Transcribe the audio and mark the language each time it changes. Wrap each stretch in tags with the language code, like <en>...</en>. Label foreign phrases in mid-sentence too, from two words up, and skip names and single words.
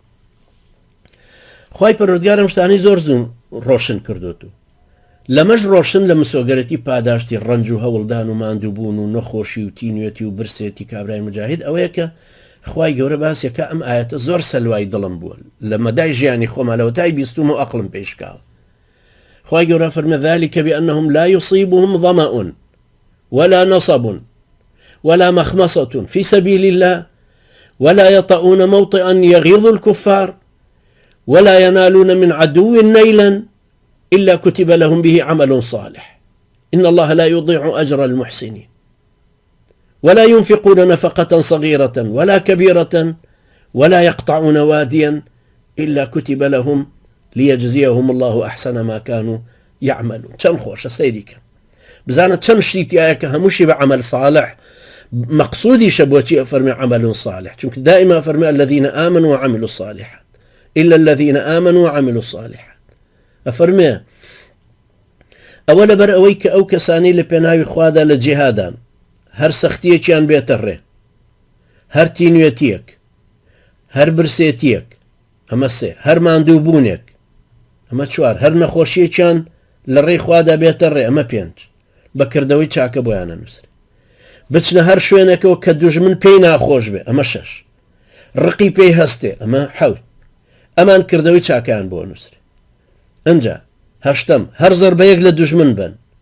<ckb>خی پەروەردگارم شتانی زۆر زوون ڕۆشن کردوتو لەمەش ڕۆشن لە مسۆگەرەتی پاداشتی ڕنج و هەوڵدان و ماندووبوون و نەخۆشی و تینوێتی و برسێتی کابرای مجاهید ئەوەیە کە خی گەورە باسیەکە ئەم ئاەتە زۆر سەلوای دڵم بووە لە مەدای ژیانی خۆمالەوە تای بیستوم و ئەقلم پێشکاوە. خی گەورە فەرمە</ckb> <ar>ذلك بأنهم لا يصيبهم ظمأ ولا نصب ولا مخمصة في سبيل الله ولا يطؤون موطئا يغيظ الكفار ولا ينالون من عدو نيلا إلا كتب لهم به عمل صالح إن الله لا يضيع أجر المحسنين ولا ينفقون نفقة صغيرة ولا كبيرة ولا يقطعون واديا إلا كتب لهم ليجزيهم الله أحسن ما كانوا يعملون.</ar> <ckb>چەند خۆشە سەیریکە بزانە چەند شتی تایە کە هەمووشی بە</ckb> <ar>عمل صالح</ar> <ckb>مەقصودیشە بۆچی ئەفەرمێ</ckb> <ar>عمل صالح</ar> <ckb>چونکە دائما فەرمێ</ckb> <ar>الذين آمنوا وعملوا الصالحات إلا الذين آمنوا وعملوا الصالحات.</ar> <ckb>ئەفەرمێ ئەوە لەبەر ئەوەی کە ئەو کەسانی لە پێناوی خوادا لە جیهادان هەر سەختیەکیان بێتە ڕێ هەر تینوێتیەک هەر برسێتیەک ئەمە سێ هەر ماندوو بوونێک ئەمە چوار هەر نەخۆشیێکیان لە ڕێی خوادا بێتە ڕێ ئەمە پێنج بەکردەوەی چاکە بۆیانە نووسێ بچنە هەر شوێنێکەوە کە دوژمن پێی ناخۆش بێ ئەمە شەش ڕقی پێی هەستێ ئەمە حەوت ئەمان کردەوەی چاکیان بۆ نووسێ ئەنجا هەشتم هەر زەربەیەک لە دوژمن بن</ckb>